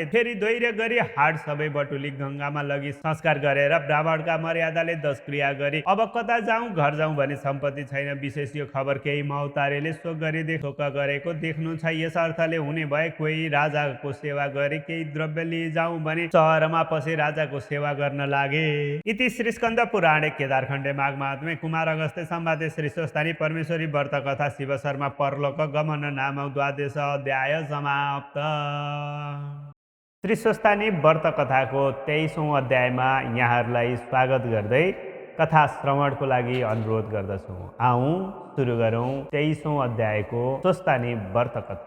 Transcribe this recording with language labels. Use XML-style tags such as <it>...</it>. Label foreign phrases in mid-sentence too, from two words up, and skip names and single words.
<ne>फेरि धैर्य गरी हाट सबै बटुली गङ्गामा लगी संस्कार गरेर ब्राह्मणका मर्यादाले 10 क्रिया गरी अब कता जाउँ, घर जाउँ भने सम्पत्ति छैन, विशेष यो खबर केही महतारीले शोक गरी शोक गरेको देख्नु छ, यस अर्थले हुने भए कोही राजाको सेवा गरी केही द्रव्य लिइ जाउँ भने सहरमा पसी राजाको सेवा गर्न लागे।</ne> <sa>इति श्री स्कन्द पुराणे केदारखण्डे माघ महात्म्ये कुमार अगस्त्य संवादे श्री स्वस्तानी परमेश्वरी व्रत कथा शिव शर्मा परलोक गमन नाम द्वादश अध्याय समाप्त।</sa> <ne>श्री स्वस्तानी व्रत कथाको 23औं अध्यायमा यहाँहरूलाई स्वागत गर्दै कथा श्रवणको लागि अनुरोध गर्दछु। आउँ सुरु गरौँ 23औं अध्यायको स्वस्थानी व्रत कथा।</ne>